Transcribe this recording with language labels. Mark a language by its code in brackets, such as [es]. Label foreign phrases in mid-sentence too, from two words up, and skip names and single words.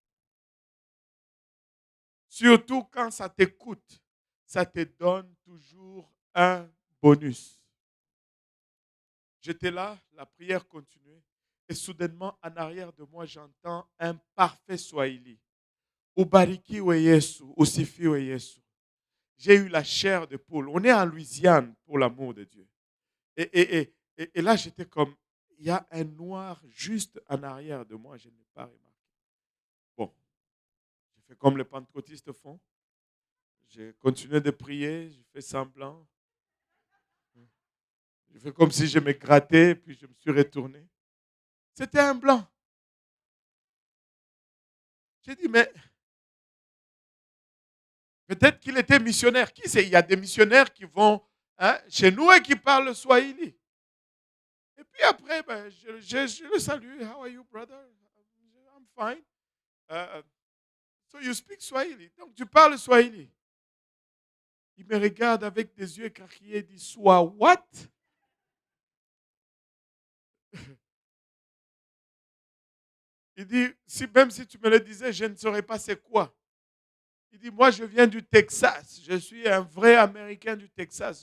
[fr] Surtout quand ça t'écoute, ça te donne toujours un bonus. J'étais là, la prière continuait, et soudainement, en arrière de moi, j'entends un parfait Swahili. [sw] Ubariki we Yesu, usifi we Yesu. [fr] J'ai eu la chair de poule. On est en Louisiane, pour l'amour de Dieu. Et là, j'étais comme, il y a un noir juste en arrière de moi, je n'ai pas remarqué. J'ai fait comme les pentecôtistes font. J'ai continué de prier, j'ai fait semblant. J'ai fait comme si je me grattais, puis je me suis retourné. C'était un blanc. J'ai dit, mais peut-être qu'il était missionnaire. Qui sait? Il y a des missionnaires qui vont chez nous et qui parlent le Swahili. Et puis après, je le salue. [en] How are you, brother? I'm fine. So you speak Swahili. [fr] Donc tu parles Swahili. Il me regarde avec des yeux écarquillés et dit, soit what? Il dit, même si tu me le disais, je ne saurais pas c'est quoi. Il dit, moi je viens du Texas. Je suis un vrai Américain du Texas.